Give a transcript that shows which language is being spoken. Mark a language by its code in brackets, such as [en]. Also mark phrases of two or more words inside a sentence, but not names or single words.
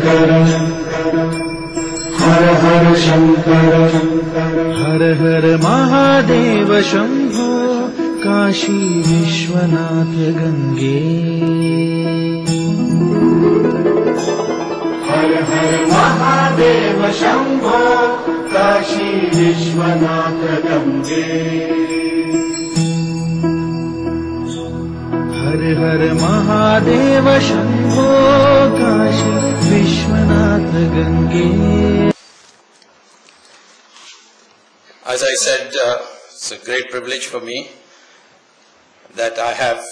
[hi] हर हर शंकर हर हर महादेव शंभो काशी विश्वनाथ गंगे हर हर महादेव शंभो काशी विश्वनाथ गंगे हर हर महादेव शंभो काशी विश्वनाथ गंगे. [en] As I said, it's a great privilege for me that I have